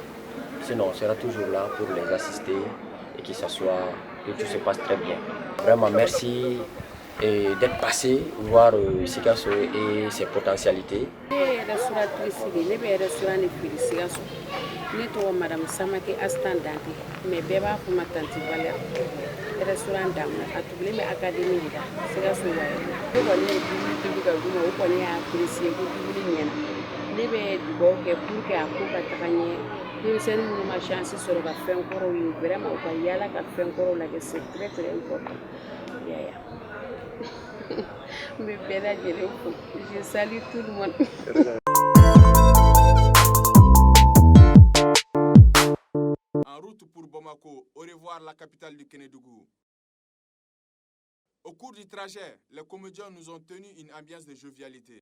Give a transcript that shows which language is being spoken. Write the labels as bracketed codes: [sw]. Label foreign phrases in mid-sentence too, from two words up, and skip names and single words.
[fr] Sinon, on sera toujours là pour les assister et que tout se passe très bien. Vraiment, merci d'être passé, voir Sikasso et ses potentialités. [bm] Ne tɔgɔ Madame Samake Astan Dante mais bɛɛ b'a fɔ ma Tanti Valère restaurant Damu a tugulen bɛ académie de la Sikaso wa ne kɔni ye dumuni tobi ka d'u ma o kɔni y'a apprécié ko dumuni ɲɛna ne bɛ dugawu kɛ [fr] pour que [bm] a ko ka taga ɲɛ denmisɛnnin minnu ma chance sɔrɔ ka fɛn kɔrɔw ye vraiment u ka yaala ka fɛn kɔrɔw lajɛ [fr] c'est très très important [bm] yaya n bɛ bɛɛ lajɛlen fo [fr] je salue tout le monde. En route pour Bamako, au revoir la capitale du Kénédougou. Au cours du trajet, les comédiens nous ont tenu une ambiance de jovialité.